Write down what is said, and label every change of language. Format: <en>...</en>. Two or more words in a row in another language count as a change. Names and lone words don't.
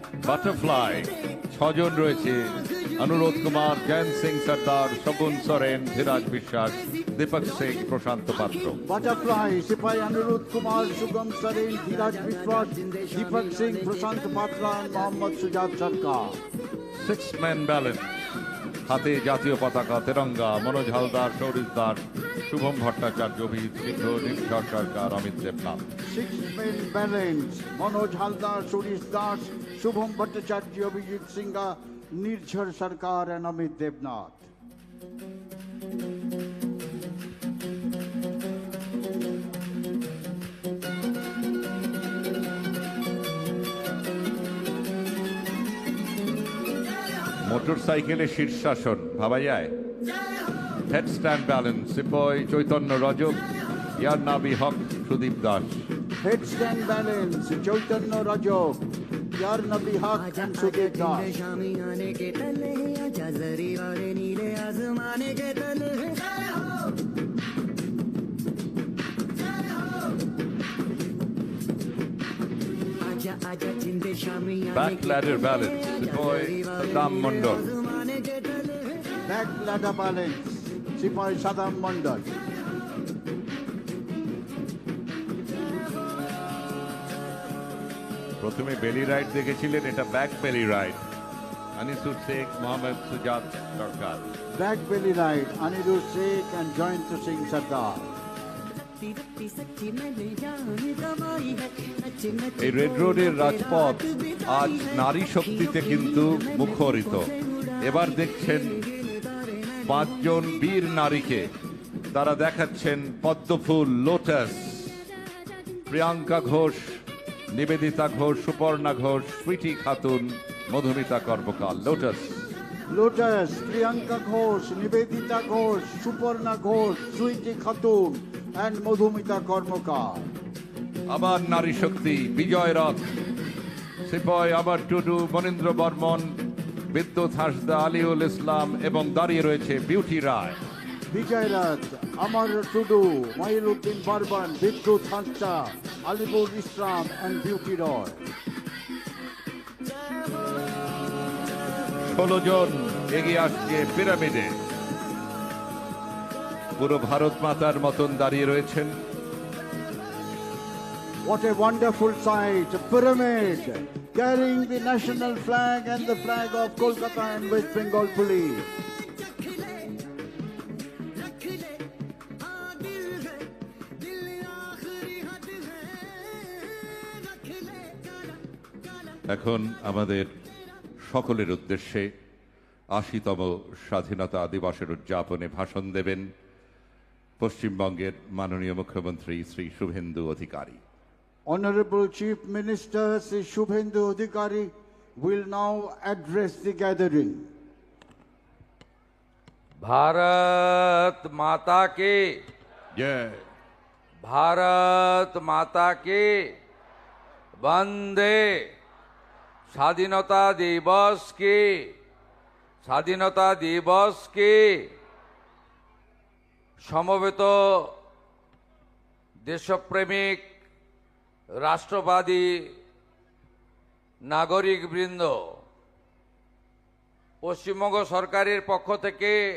<bn>বাটারফ্লাই 6 জন রয়েছে, অনুরোধ কুমার, জয়ন্ত সিং সর্দার, শগুন সোরেন, ধীরাজ বিশ্বাস, দীপক সিং, প্রশান্ত পাত্র।</bn> <en>Butterfly, Sipai Anirudh Kumar, Shugam Sarin, Dhiraj Vishwas, Deepak Singh, Prashant Patra, and Mohammad Sujat Sarkar. 6-man balance,</en> <bn>হাতে জাতীয় পতাকা তেরঙ্গা, মনোজ হালদার, সৌরিশ দাস, শুভম ভট্টাচার্য, অভিজিৎ সিংহ, নির্ঝর সরকার, অমিত দেবনাথ।</bn> <en>6-man balance, Manoj Haldar, Surish Das, Shubham Bhattacharya, Abhijit Singha, Nirjhar Sarkar, and Amit Devnath.</en> <bn>মোটরসাইকেলে শীর্ষাসন ভাবা যায়।</bn> <en>head stand balance,</en> <bn>সিপাই চৈতন্য রজক, ইয়ারনাবি হক, সুদীপ দাস। Headstand balance, Chaitanya Rajok, Yarnabi Haq, and Sudhir Das.</bn> <hi>शामी आने के तले आजा जरी वाले नीले आसमाने के तले आजा आजा जिंदे शामी</hi> <en>back ladder balance,</en> <bn>সিপাই সাদ্দাম মন্ডল।</bn> <hi>आसमाने के तले</hi> <en>Back ladder balance, Sipai Sadam Mandal.</en> <bn>প্রথমে</bn> <en>belly ride</en> <bn>দেখেছিলেন, এটা</bn> <en>back belly ride.</en> <bn>আনিসুর শেখ, মোহাম্মদ সুজাত সরকার।</bn> <en>Back belly ride, Anirudh Sheikh and Joyant Singh Sardar.</en> <hi>रत्ती सच्ची मैंने जान गवाई है नच नच</hi> <bn>এই রেড রোডের রাজপথ আজ নারী শক্তিতে কিন্তু মুখরিত। এবার দেখছেন 5 জন বীর নারীকে, তারা দেখাচ্ছেন পদ্মফুল, লোটাস। প্রিয়াঙ্কা ঘোষ, নিবেদিতা ঘোষ, সুপর্ণা ঘোষ, সুইটি খাতুন, মধুমিতা কর্মকার। লোটাস।</bn> <en>Lotus, Priyanka Ghosh, Nivedita Ghosh, Suparna Ghosh, Sweety Khatun, and Madhumita Karmakar.</en> <bn>আবার নারী শক্তি, বিজয় রথ, সিপাই আবার টুডু, মনীন্দ্র বর্মন, বিদ্যুৎ হাসদা, আলিউল ইসলাম এবং দাঁড়িয়ে রয়েছে বিউটি রায়।</bn> <en>Vijay Rath, Amar Tudu, Mailuddin Barban, Vidyut Hansda, Alipur Islam, and Beauty Roy.</en> <bn>16 জন এগিয়ে আসছে পিরামিডে। পুরো ভারত মাতার মতন দাঁড়িয়ে রয়েছেন।</bn> <en>What a wonderful sight, a pyramid carrying the national flag and the flag of Kolkata and West Bengal Police.</en> <bn>এখন আমাদের সকলের উদ্দেশ্যে ৮০তম স্বাধীনতা দিবসের উদযাপনে ভাষণ দেবেন পশ্চিমবঙ্গের মাননীয় মুখ্যমন্ত্রী শ্রী শুভেন্দু অধিকারী।</bn> <en>Honorable Chief Minister Sri Shubhendu Adhikari will now address the gathering.</en> <hi>भारत माता के,</hi> <bn>জয়।</bn> <hi>भारत माता के वंदे।</hi> <bn>স্বাধীনতা দিবসকে সমবেত দেশপ্রেমিক রাষ্ট্রবাদী নাগরিকবৃন্দ, পশ্চিমবঙ্গ সরকারের পক্ষ থেকে</bn>